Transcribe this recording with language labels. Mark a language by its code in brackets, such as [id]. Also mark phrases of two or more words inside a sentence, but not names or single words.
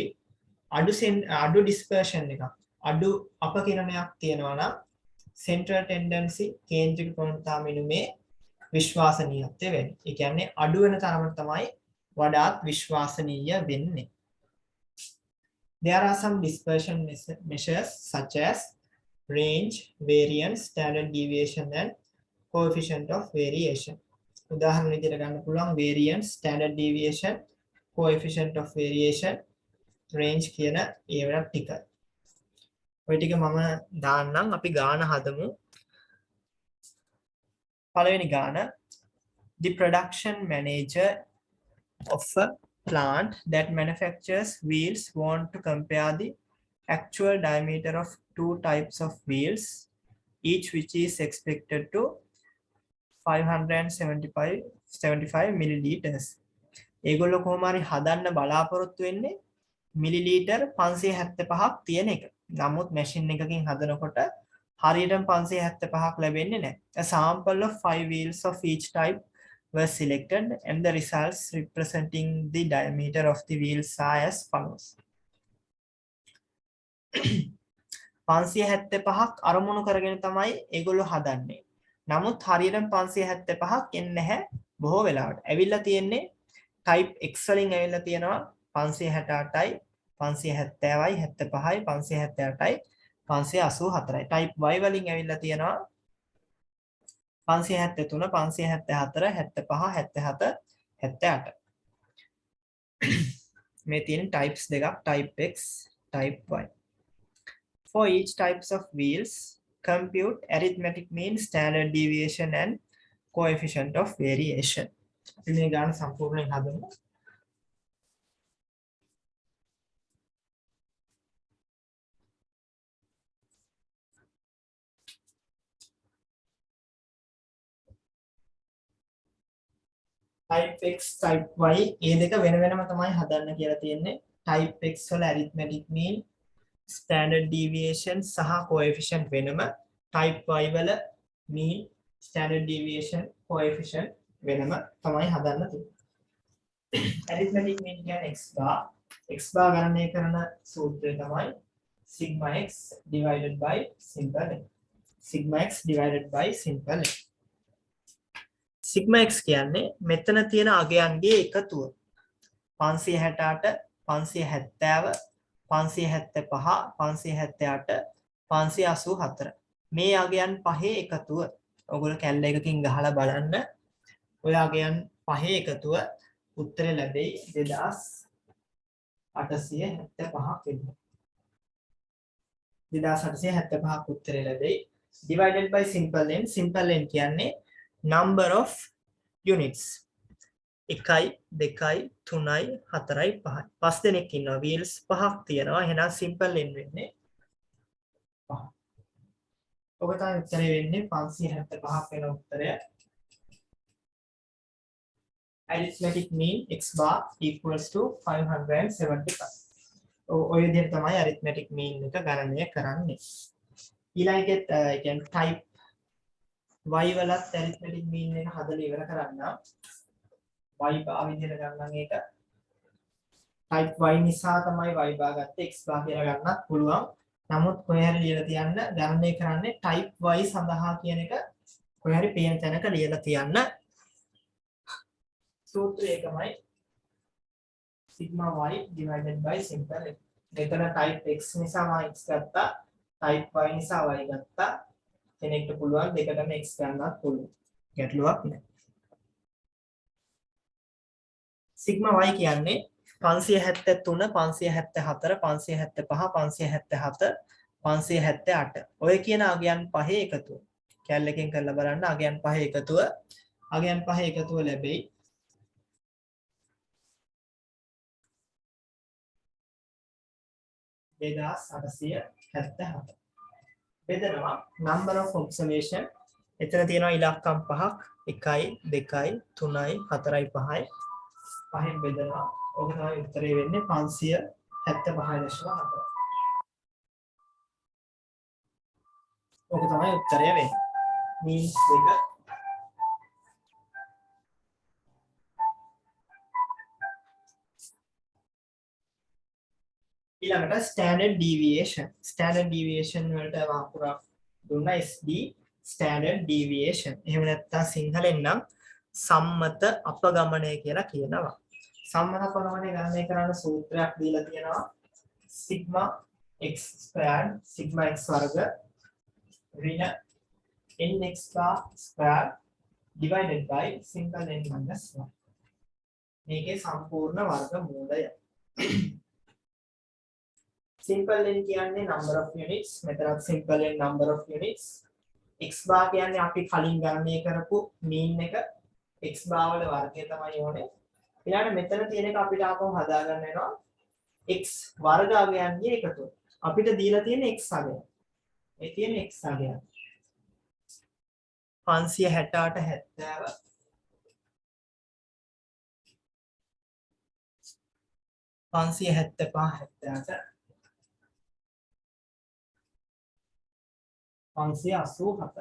[si] අඩු dispersion එකක් අඩු අපකිරණයක් තියෙනවා නම් [en] central tendency [si] කේන්ද්‍රික ප්‍රවණතා මිනුමේ විශ්වාසනීයත්වය වැඩි. ඒ කියන්නේ අඩු වෙන තරමට තමයි වඩාත් විශ්වාසනීය වෙන්නේ. [en] There are some dispersion measures such as range, variance, standard deviation and coefficient of variation. [si] උදාහරණ විදිහට ගන්න පුළුවන් [en] variance, standard deviation, coefficient of variation, range [si] කියන ඒවා ටික. ඔය ටික මම දාන්නම් අපි ගාන හදමු. පළවෙනි ගාන [en] the production manager of a plant that manufactures wheels want to compare the actual diameter of two types of wheels, each which is expected to 575 milliliters. [si] ඒගොල්ලෝ කොහොම හරි හදන්න බලාපොරොත්තු වෙන්නේ මිලිලීටර් 575ක් තියෙන එක. නමුත් මැෂින් එකකින් හදනකොට හරියටම 575ක් ලැබෙන්නේ නැහැ. [en] A sample of 5 wheels of each type were selected and the results representing the diameter of the wheels are as follows. [si] 575ක් අරමුණු කරගෙන තමයි ඒගොල්ලෝ හදන්නේ. නමුත් හරියටම 575ක් එන්නේ නැහැ බොහෝ වෙලාවට. ඇවිල්ලා තියෙන්නේ [en] type X [si] වලින් ඇවිල්ලා තියෙනවා 568යි 570යි 75යි 578යි 584යි. [en] type Y [si] වලින් ඇවිල්ලා තියෙනවා 573 574 75 77 78. මේ තියෙන types දෙකක් [en] type x type y. For each types of wheels compute arithmetic mean, standard deviation and coefficient of variation. [si] අපි මේ ගාන සම්පූර්ණයෙන් හදමු. [en] type x type y [si] ඒ දෙක වෙන වෙනම තමයි හදන්න කියලා තියෙන්නේ. [en] type x [si] වල [en] arithmetic mean, standard deviation [si] සහ coefficient වෙනම, [en] type y [si] වල [en] mean, standard deviation, coefficient [si] වෙනම තමයි හදන්න තියෙන්නේ. [en] arithmetic mean [si] කියන්නේ [en] x bar. x bar [si] ගණනය කරන සූත්‍රය තමයි [en] sigma x divided by simple n. sigma x divided by simple n. sigma x [si] කියන්නේ මෙතන තියෙන අගයන්ගේ එකතුව. 568 570 575 578 584 මේ අගයන් පහේ එකතුව. ඔයගොල්ලෝ කැල්ල එකකින් ගහලා බලන්න. ඔය අගයන් පහේ එකතුව උත්තරේ ලැබෙයි 2875ක් වෙනවා. 2875ක් උත්තරේ ලැබෙයි. [en] divided by simple n. simple n කියන්නේ number of units. [si] 1යි 2යි 3යි 4යි 5යි. 5 දෙනෙක් ඉන්නවා. wheels 5ක් තියෙනවා. එහෙනම් [en] simple n [si] වෙන්නේ 5. ඔබ තමයි උත්තරේ වෙන්නේ 575ක් වෙන උත්තරය. [en] arithmetic mean x bar equals to 575. [si] ඔය විදිහට තමයි [en] arithmetic mean [si] එක ගණනය කරන්නේ. ඊළඟට කියන්නේ [en] type y [si] වලත් [en] arithmetic mean [si] එක හදලා ඉවර කරන්න. [en] y bar [si] විදිහට ගන්නම් ඒක. [en] type y [si] නිසා තමයි [en] y bar [si] ගත්තේ, [en] x bar [si] කියලා ගන්නත් පුළුවන්. නමුත් කොහේ හරි ලියලා තියන්න ගණනය කරන්නේ [en] type y [si] සඳහා කියන එක කොහේ හරි පේන තැනක ලියලා තියන්න. සූත්‍රය එකමයි [en] sigma y divided by simple n. [si] මෙතන [en] type x [si] නිසා මම x ගත්තා, [en] type y [si] නිසා y ගත්තා. කෙනෙක්ට පුළුවන් දෙකටම x ගන්නත් පුළුවන්. ගැටලුවක් නැහැ. [en] sigma y [si] කියන්නේ 573 574 575 577 578 ඔය කියන අගයන් පහේ එකතුව. කැලලකින් කරලා බලන්න අගයන් පහේ එකතුව. අගයන් පහේ එකතුව ලැබෙයි 2877. බෙදනවා [en] number of observation. [si] එතන තියෙනවා ඉලක්කම් පහක් 1යි 2යි 3යි 4යි 5යි. පහෙන් බෙදනවා. ඔක තමයි උත්තරේ වෙන්නේ 575.4. ඔක තමයි උත්තරය වෙන්නේ. means එක ඊළඟට [en] standard deviation. standard deviation [si] වලට වාකුරක් දුන්නා [en] SD standard deviation. [si] එහෙම නැත්නම් සිංහලෙන් නම් සම්මත අපගමනය කියලා කියනවා. සම්මත අපගමනය ගණනය කරන්න සූත්‍රයක් දීලා තියෙනවා. [en] sigma x squared sigma x [si] වර්ග ඍණ [en] nx bar squared divided by simple n minus 1. [si] මේකේ සම්පූර්ණ වර්ගමූලය. [en] simple n [si] කියන්නේ [en] number of units. [si] මෙතනත් [en] simple n number of units. x bar [si] කියන්නේ අපි කලින් ගණනය කරපු mean එක. [en] x bar [si] වල වර්ගය තමයි ඕනේ. ඊළඟට මෙතන තියෙන එක අපිට ආපහු හදාගන්න වෙනවා. x වර්ග අගයන්ගේ එකතුව. අපිට දීලා තියෙන x අගය. මේ තියෙන x අගය 568 70 575 70 584.